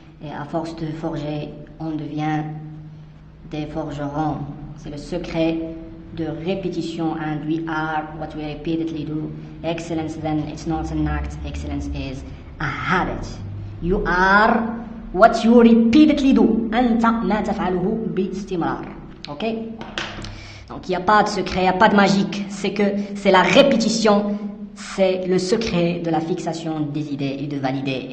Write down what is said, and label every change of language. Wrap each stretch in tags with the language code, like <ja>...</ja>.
<fr>Et à force de forger, on devient des forgerons. C'est le secret de répétition,</fr> <en>and we are what we repeatedly do. Excellence then, it's not an act. Excellence is a habit. You are what you repeatedly do.</en> <ar>أنت ما تفعله باستمرار. Ok?</ar> <fr>Donc il n'y a pas de secret, il n'y a pas de magique. C'est la répétition. C'est le secret de la fixation des idées et de valider.</fr>